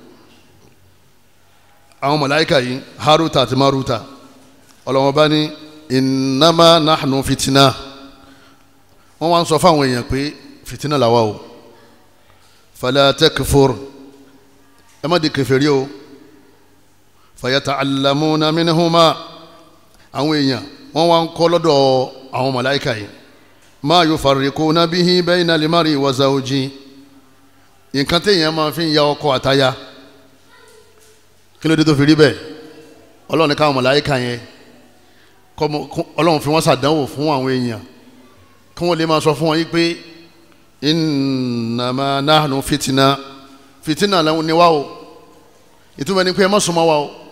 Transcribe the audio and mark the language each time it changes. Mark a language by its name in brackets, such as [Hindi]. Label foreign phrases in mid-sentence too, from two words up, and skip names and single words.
[Yoruba] àwọn màláíkà yìí Haruta àti Maruta Ọlọ́run bá ní [Arabic] إنما نحن فتنة [Yoruba] wọ́n wá ń sọ fáwọn èèyàn pé fitina làwa o [Arabic] فلا تكفر [Yoruba] ẹ má di kèfèrí o [Arabic] فيتعلمون منهما [Yoruba] àwọn èèyàn wọ́n wá ń kọ́ lọ́dọ̀ àwọn màláíkà yìí ma [Arabic] يفرقون به بين المرء وزوجه [Yoruba] nǹkan téèyàn máa fi ń ya ọkọ àtaya kí ló dé tó fi rí bẹ́ẹ̀ ọlọ́run ní káwọn màláíkà yẹn ọlọ́run fi wọ́n ṣàdánwò fún àwọn èèyàn kí wọ́n lè máa sọ fún wọn yí pé [Arabic] إنما نحن فتنة [Yoruba] làwọn ni wá o ìtumọ̀ ni pé ẹ má súnmọ́ wa o